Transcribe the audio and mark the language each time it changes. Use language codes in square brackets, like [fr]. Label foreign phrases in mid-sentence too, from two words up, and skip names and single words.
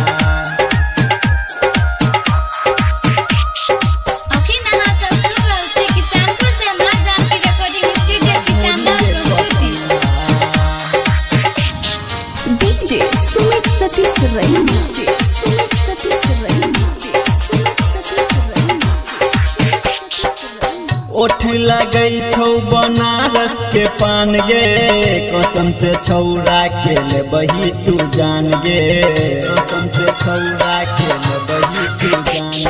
[mai] अखिन अहाँ सब सुन रहल छी किसानपुर से मां जानकी रिकॉर्डिंग स्टूडियो किसान DJ Sumit Satish Raina Sumit Satish Raina ओठ लगै छौ बनारस के पान गे कसम से छौरा के लेबही तू जान गे कसम से छौरा के लेबही तू जान